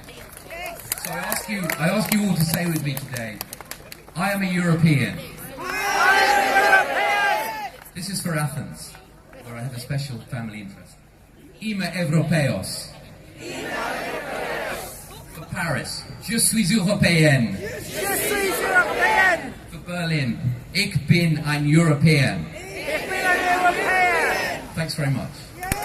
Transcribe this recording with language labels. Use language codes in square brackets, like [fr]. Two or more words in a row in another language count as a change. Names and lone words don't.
[en] So I ask you all to say with me today, I am a European. This is for Athens, where I have a special family interest. [el] Είμαι Europeos. [en] For Paris, [fr] je suis Européenne. Je suis Européenne. [en] For Berlin, [de] ich bin ein European. Ich bin ein Europäer. [en] Thanks very much.